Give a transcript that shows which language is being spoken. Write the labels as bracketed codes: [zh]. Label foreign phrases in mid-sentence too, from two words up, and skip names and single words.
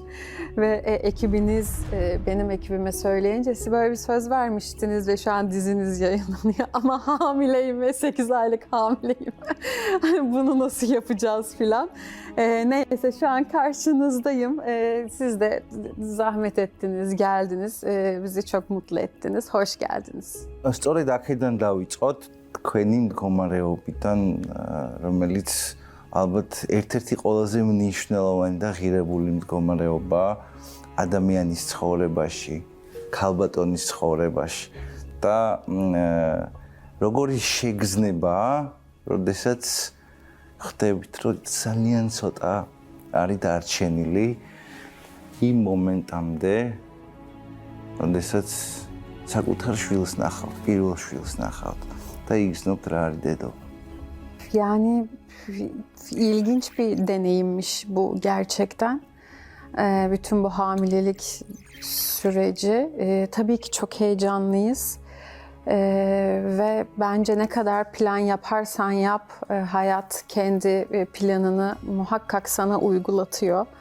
[tr] Ve ekibiniz benim ekibime söyleyince siz böyle bir söz vermiştiniz ve şu an diziniz yayınlanıyor ama hamileyim ve 8 aylık hamileyim. Bunu nasıl yapacağız filan. Neyse şu an karşınızdayım. Siz de zahmet ettiniz, geldiniz. Bizi çok mutlu ettiniz. Hoş geldiniz. [ka] სწორედ აქედან დავიწყოთ თქვენი მდგომარეობიდან, რომელიც ალბათ ერთ-ერთი ყველაზე მნიშვნელოვანი და ღირებული მდგომარეობა ადამიანის ცხოვრებაში, ქალბატონის ცხოვრებაში და როგორი შეგრძნებაა, როდესაც ხდებით, რომ ძალიან ცოტა არის დარჩენილი იმ მომენტამდე, როდესაც საკუთარ შვილს ნახავთ, პირველ შვილს ნახავთ და იგრძნობთ რა არის დედობა. [tr] Yani ilginç bir deneyimmiş bu gerçekten. Bütün bu hamilelik süreci. Tabii ki çok heyecanlıyız. Ve bence ne kadar plan yaparsan yap, hayat kendi planını muhakkak sana uygulatıyor.